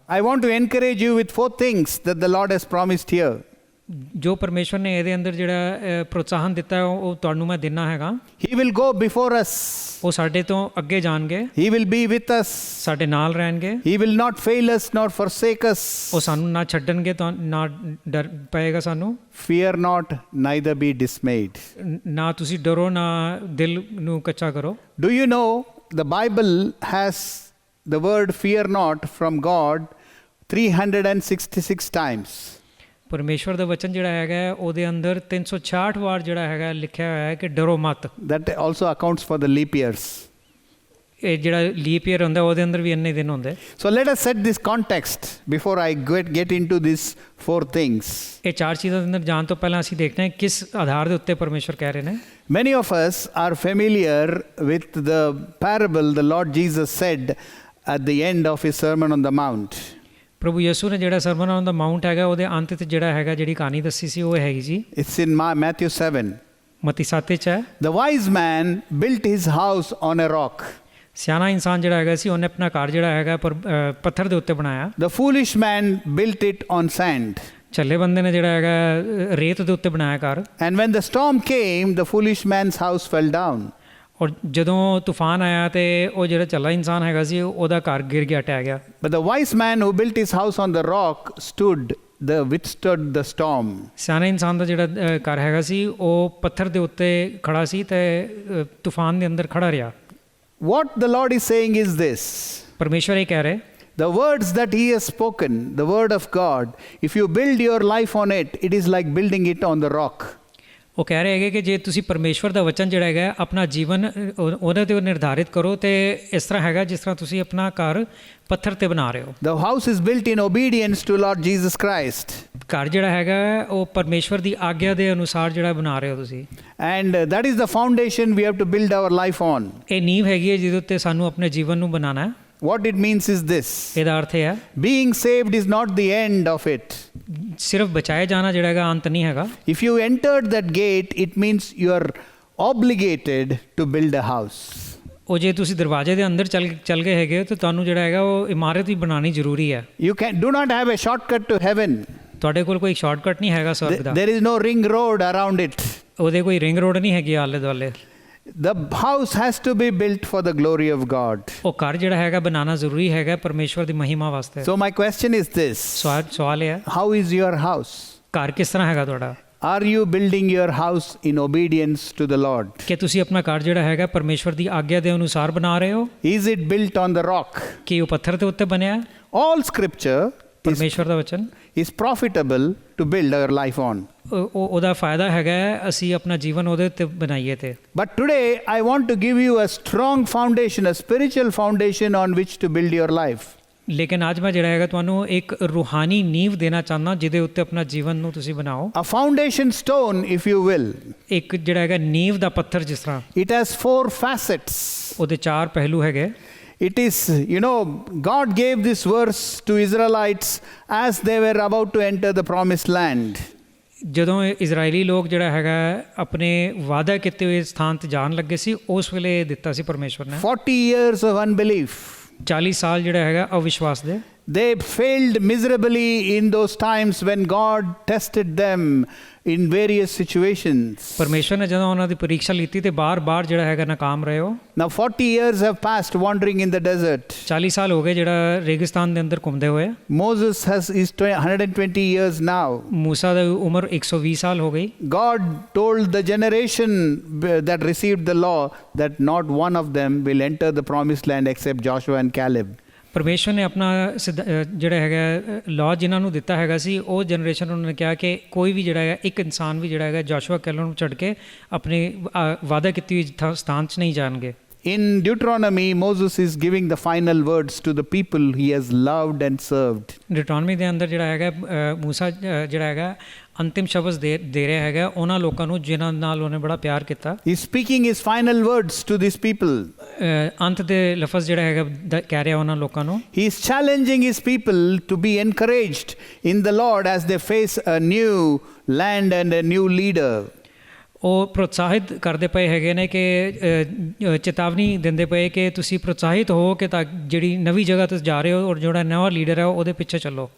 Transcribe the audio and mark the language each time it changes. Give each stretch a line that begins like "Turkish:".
English: I want to encourage you with 4 things that the Lord has promised here.
Hindi: जो परमेश्वर ने
Punjabi: ਇਹਦੇ ਅੰਦਰ ਜਿਹੜਾ ਪ੍ਰੋਤਸਾਹਨ ਦਿੱਤਾ ਹੈ ਉਹ ਤੁਹਾਨੂੰ ਮੈਂ ਦੇਣਾ ਹੈਗਾ।
English: He will go before us.
Punjabi: ਉਹ ਸਾਡੇ ਤੋਂ ਅੱਗੇ ਜਾਣਗੇ,
English: He will be with us.
Punjabi: ਸਾਡੇ ਨਾਲ ਰਹਿਣਗੇ,
English: He will not fail us nor forsake us.
Punjabi: ਉਹ ਸਾਨੂੰ ਨਾ ਛੱਡਣਗੇ ਤਾਂ ਨਾ ਡਰ ਪਏਗਾ ਸਾਨੂੰ।
English: Fear not, neither be dismayed.
Punjabi: ਨਾ ਤੁਸੀਂ ਡਰੋ, ਨਾ ਦਿਲ ਨੂੰ ਕੱਚਾ ਕਰੋ।
English: Do you know the Bible has the word fear not from God 366 times.
Punjabi: ਪਰਮੇਸ਼ਵਰ ਦਾ ਵਚਨ ਜਿਹੜਾ ਹੈਗਾ ਹੈ, ਉਹਦੇ ਅੰਦਰ 366 ਵਾਰ ਜਿਹੜਾ ਹੈਗਾ ਲਿਖਿਆ ਹੋਇਆ ਹੈ ਕਿ ਡਰੋ ਮਤ।
English: That also accounts for the leap years.
Punjabi: ਇਹ ਜਿਹੜਾ ਲੀਪ ਈਅਰ ਹੁੰਦਾ ਉਹਦੇ ਅੰਦਰ ਵੀ ਇੰਨੇ ਦਿਨ ਹੁੰਦੇ।
English: So let us set this context before I get into these 4 things.
Punjabi: ਇਹ ਚਾਰ ਚੀਜ਼ਾਂ ਦੇ ਅੰਦਰ ਜਾਣ ਤੋਂ ਪਹਿਲਾਂ ਅਸੀਂ ਦੇਖਦੇ ਹਾਂ ਕਿਸ ਆਧਾਰ ਦੇ ਉੱਤੇ ਪਰਮੇਸ਼ਵਰ ਕਹਿ ਰਹੇ ਨੇ।
English: Many of us are familiar with the parable the Lord Jesus said at the end of his Sermon on the Mount.
Punjabi: ਪ੍ਰਭੂ ਯਿਸੂ ਨੇ ਜਿਹੜਾ ਸਰਮਨ ਔਨ ਦਾ ਮਾਊਂਟ ਹੈਗਾ ਉਹਦੇ ਅੰਤ ਤੇ ਜਿਹੜਾ ਹੈਗਾ ਜਿਹੜੀ ਕਹਾਣੀ ਦੱਸੀ ਸੀ ਉਹ ਹੈਗੀ ਜੀ।
English: It's in Matthew 7.
Punjabi: ਮਤੀ 7 ਚ ਹੈ।
English: The wise man built his house on a rock.
Punjabi: ਸਿਆਣਾ ਇਨਸਾਨ ਜਿਹੜਾ ਹੈਗਾ ਸੀ ਉਹਨੇ ਆਪਣਾ ਘਰ ਜਿਹੜਾ ਹੈਗਾ ਪੱਥਰ ਦੇ ਉੱਤੇ ਬਣਾਇਆ।
English: The foolish man built it on sand.
Punjabi: ਝੱਲੇ ਬੰਦੇ ਨੇ ਜਿਹੜਾ ਹੈਗਾ ਰੇਤ ਦੇ ਉੱਤੇ ਬਣਾਇਆ ਘਰ।
English: And when the storm came, the foolish man's house fell down.
Punjabi: ਔਰ ਜਦੋਂ ਤੂਫਾਨ ਆਇਆ ਤੇ ਉਹ ਜਿਹੜਾ ਝੱਲਾ ਇਨਸਾਨ ਹੈਗਾ ਸੀ ਉਹਦਾ ਘਰ ਗਿਰ ਗਿਆ, ਟਹਿ ਗਿਆ।
English: But the wise man who built his house on the rock withstood the storm.
Punjabi: ਸਿਆਣੇ ਇਨਸਾਨ ਦਾ ਜਿਹੜਾ ਘਰ ਹੈਗਾ ਸੀ ਉਹ ਪੱਥਰ ਦੇ ਉੱਤੇ ਖੜਾ ਸੀ ਤੇ ਤੂਫਾਨ ਦੇ ਅੰਦਰ ਖੜਾ ਰਿਹਾ।
English: What the Lord is saying is this.
Punjabi: ਪਰਮੇਸ਼ਵਰ ਇਹ ਕਹਿ ਰਹੇ
English: The words that he has spoken, the word of God, if you build your life on it, it is like building it on the rock.
Punjabi: ਉਹ ਕਹਿ ਰਹੇ ਹੈਗੇ ਕਿ ਜੇ ਤੁਸੀਂ ਪਰਮੇਸ਼ਵਰ ਦਾ ਵਚਨ ਜਿਹੜਾ ਹੈਗਾ ਆਪਣਾ ਜੀਵਨ ਉਹਦੇ ਤੇ ਨਿਰਧਾਰਿਤ ਕਰੋ ਤੇ ਇਸ ਤਰ੍ਹਾਂ ਹੈਗਾ ਜਿਸ ਤਰ੍ਹਾਂ ਤੁਸੀਂ ਆਪਣਾ ਘਰ ਪੱਥਰ ਤੇ ਬਣਾ ਰਹੇ ਹੋ।
English: The house is built in obedience to Lord Jesus Christ.
Punjabi: ਘਰ ਜਿਹੜਾ ਹੈਗਾ ਉਹ ਪਰਮੇਸ਼ਵਰ ਦੀ ਆਗਿਆ ਦੇ ਅਨੁਸਾਰ ਜਿਹੜਾ ਬਣਾ ਰਹੇ ਹੋ ਤੁਸੀਂ।
English: And that is the foundation we have to build our life on.
Punjabi: ਇਹ ਨੀਂਹ ਹੈਗੀ ਹੈ ਜਿਹਦੇ ਉੱਤੇ ਸਾਨੂੰ ਆਪਣੇ ਜੀਵਨ ਨੂੰ ਬਣਾਉਣਾ ਹੈ।
English: What it means is this.
Punjabi: ਇਹਦਾ ਅਰਥ ਇਹ ਹੈ
English: Being saved is not the end of it.
Punjabi: ਸਿਰਫ ਬਚਾਏ ਜਾਣਾ ਜਿਹੜਾ ਹੈਗਾ ਅੰਤ ਨਹੀਂ ਹੈਗਾ।
English: If you entered that gate, it means you are obligated to build a house.
Punjabi: ਉਹ ਜੇ ਤੁਸੀਂ ਦਰਵਾਜ਼ੇ ਦੇ ਅੰਦਰ ਚੱਲ ਗਏ ਹੈਗੇ ਤਾਂ ਤੁਹਾਨੂੰ ਜਿਹੜਾ ਹੈਗਾ ਉਹ ਇਮਾਰਤ ਵੀ ਬਣਾਉਣੀ ਜ਼ਰੂਰੀ ਹੈ।
English: You do not have a shortcut to heaven.
Punjabi: ਤੁਹਾਡੇ ਕੋਲ ਕੋਈ ਸ਼ਾਰਟਕਟ ਨਹੀਂ ਹੈਗਾ ਸਵਰਗ ਦਾ।
English: There is no ring road around it.
Punjabi: ਉਹਦੇ ਕੋਈ ਰਿੰਗ ਰੋਡ ਨਹੀਂ ਹੈਗੀ ਆਲੇ ਦੁਆਲੇ।
English: The house has to be built for the glory of God.
Punjabi: ਉਹ ਘਰ ਜਿਹੜਾ ਹੈਗਾ ਬਣਾਉਣਾ ਜ਼ਰੂਰੀ ਹੈਗਾ ਪਰਮੇਸ਼ਵਰ ਦੀ ਮਹਿਮਾ ਵਾਸਤੇ।
English: So my question is this.
Punjabi: ਸਵਾਲ ਇਹ ਹੈ
English: How is your house?
Punjabi: ਘਰ ਕਿਸ ਤਰ੍ਹਾਂ ਹੈਗਾ ਤੁਹਾਡਾ?
English: Are you building your house in obedience to the Lord?
Punjabi: ਕਿ ਤੁਸੀਂ ਆਪਣਾ ਘਰ ਜਿਹੜਾ ਹੈਗਾ ਪਰਮੇਸ਼ਵਰ ਦੀ ਆਗਿਆ ਦੇ ਅਨੁਸਾਰ ਬਣਾ ਰਹੇ ਹੋ?
English: Is it built on the rock?
Punjabi: ਕਿ ਉਹ ਪੱਥਰ ਦੇ ਉੱਤੇ ਬਣਿਆ ਹੈ?
English: All scripture
Punjabi: ਪਰਮੇਸ਼ਵਰ ਦਾ ਵਚਨ
English: is profitable to build our life on.
Punjabi: ਉਹਦਾ ਫਾਇਦਾ ਹੈਗਾ ਅਸੀਂ ਆਪਣਾ ਜੀਵਨ ਉਹਦੇ ਉੱਤੇ ਬਣਾਈਏ ਤੇ।
English: But today I want to give you a strong foundation, a spiritual foundation on which to build your life.
Punjabi: ਲੇਕਿਨ ਅੱਜ ਮੈਂ ਜਿਹੜਾ ਹੈਗਾ ਤੁਹਾਨੂੰ ਇੱਕ ਰੂਹਾਨੀ ਨੀਂਹ ਦੇਣਾ ਚਾਹੁੰਦਾ ਜਿਹਦੇ ਉੱਤੇ ਆਪਣਾ ਜੀਵਨ ਨੂੰ ਤੁਸੀਂ ਬਣਾਓ।
English: A foundation stone, if you will.
Punjabi: ਇੱਕ ਜਿਹੜਾ ਹੈਗਾ ਨੀਂਹ ਦਾ ਪੱਥਰ ਜਿਸ ਤਰ੍ਹਾਂ।
English: It has 4 facets.
Punjabi: ਉਹਦੇ 4 ਪਹਿਲੂ ਹੈਗੇ।
English: It is, God gave this verse to Israelites as they were about to enter the promised land.
Punjabi: ਜਦੋਂ ਇਜ਼ਰਾਈਲੀ ਲੋਕ ਜਿਹੜਾ ਹੈਗਾ ਆਪਣੇ ਵਾਅਦਾ ਕੀਤੇ ਹੋਏ ਸਥਾਨ ਤੇ ਜਾਣ ਲੱਗੇ ਸੀ ਉਸ ਵੇਲੇ ਦਿੱਤਾ ਸੀ ਪਰਮੇਸ਼ਵਰ ਨੇ।
English: 40 years of unbelief.
Punjabi: 40 ਸਾਲ ਜਿਹੜਾ ਹੈਗਾ ਅਵਿਸ਼ਵਾਸ ਦੇ।
English: They failed miserably in those times when God tested them in various situations.
Punjabi: ਪਰਮੇਸ਼ਵਰ ਨੇ ਜਦੋਂ ਉਹਨਾਂ ਦੀ ਪਰੀਖਿਆ ਲਈ ਤੇ ਬਾਰ-ਬਾਰ ਜਿਹੜਾ ਹੈਗਾ ਨਾਕਾਮ ਰਹੇ ਹੋ।
English: Now 40 years have passed wandering in the desert.
Punjabi: 40 ਸਾਲ ਹੋ ਗਏ ਜਿਹੜਾ ਰੇਗਿਸਤਾਨ ਦੇ ਅੰਦਰ ਘੁੰਮਦੇ ਹੋਏ।
English: Moses is 120 years now.
Punjabi: ਮੂਸਾ ਦੀ ਉਮਰ 120 ਸਾਲ ਹੋ ਗਈ।
English: God told the generation that received the law that not one of them will enter the promised land except Joshua and Caleb.
Punjabi: ਪਰਮੇਸ਼ਵਰ ਨੇ ਆਪਣਾ ਜਿਹੜਾ ਹੈਗਾ ਲਾਅ ਜਿਨ੍ਹਾਂ ਨੂੰ ਦਿੱਤਾ ਹੈਗਾ ਸੀ ਉਹ ਜਨਰੇਸ਼ਨ ਉਹਨਾਂ ਨੇ ਕਿਹਾ ਕਿ ਕੋਈ ਵੀ ਜਿਹੜਾ ਹੈਗਾ ਇੱਕ ਇਨਸਾਨ ਵੀ ਜਿਹੜਾ ਹੈਗਾ ਜੋਸ਼ੂਆ ਕੈਲਬ ਨੂੰ ਛੱਡ ਕੇ ਆਪਣੇ ਵਾਅਦਾ ਕੀਤੀ ਹੋਈ ਸਥਾਨ 'ਚ ਨਹੀਂ ਜਾਣਗੇ।
English: In Deuteronomy, Moses is giving the final words to the people he has loved and served.
Punjabi: ਡਿਟਰੋਨਮੀ ਦੇ ਅੰਦਰ ਜਿਹੜਾ ਹੈਗਾ ਮੂਸਾ ਜਿਹੜਾ ਹੈਗਾ ਅੰਤਿਮ ਸ਼ਬਦ ਦੇ ਰਿਹਾ ਹੈਗਾ ਉਹਨਾਂ ਲੋਕਾਂ ਨੂੰ ਜਿਨ੍ਹਾਂ ਨਾਲ ਉਹਨੇ ਬੜਾ ਪਿਆਰ ਕੀਤਾ।
English: He is speaking his final words to these people.
Punjabi: ਅੰਤ ਦੇ ਲਫ਼ਜ਼ ਜਿਹੜਾ ਹੈਗਾ ਕਹਿ ਰਿਹਾ ਉਹਨਾਂ ਲੋਕਾਂ ਨੂੰ।
English: He is challenging his people to be encouraged in the Lord as they face a new land and a new leader.
Punjabi: ਉਹ ਪ੍ਰੋਤਸਾਹਿਤ ਕਰਦੇ ਪਏ ਹੈਗੇ ਨੇ ਕਿ ਚੇਤਾਵਨੀ ਦਿੰਦੇ ਪਏ ਕਿ ਤੁਸੀਂ ਪ੍ਰੋਤਸਾਹਿਤ ਹੋ ਕਿ ਤਾਂ ਜਿਹੜੀ ਨਵੀਂ ਜਗ੍ਹਾ ਤੇ ਜਾ ਰਹੇ ਹੋ ਔਰ ਜਿਹੜਾ ਨਵਾਂ ਲੀਡਰ ਹੈ ਉਹਦੇ ਪਿੱਛੇ ਚੱਲੋ।